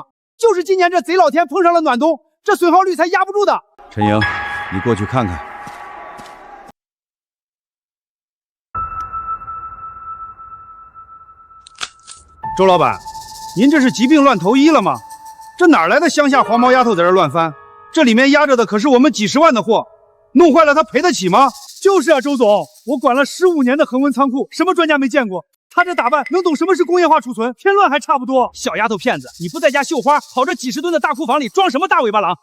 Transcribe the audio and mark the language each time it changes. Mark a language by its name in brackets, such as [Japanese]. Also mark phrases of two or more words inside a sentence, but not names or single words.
[Chinese] 就是今年這賊老天碰上了暖冬，這損耗率才壓不住的。陳瑩，你過去看看。周老板，您这是疾病乱投医了吗？這哪來的鄉下黃毛丫頭在這亂翻？這裡面壓着的可是我們幾十萬的貨，弄壞了他賠得起嗎？就是啊，周總，我管了15年的恆溫倉庫，什麼專家沒見過？他這打扮能懂什麼是工業化儲存？添亂還差不多。小丫頭片子，你不在家繡花，跑這幾十噸的大庫房裡裝什麼大尾巴狼？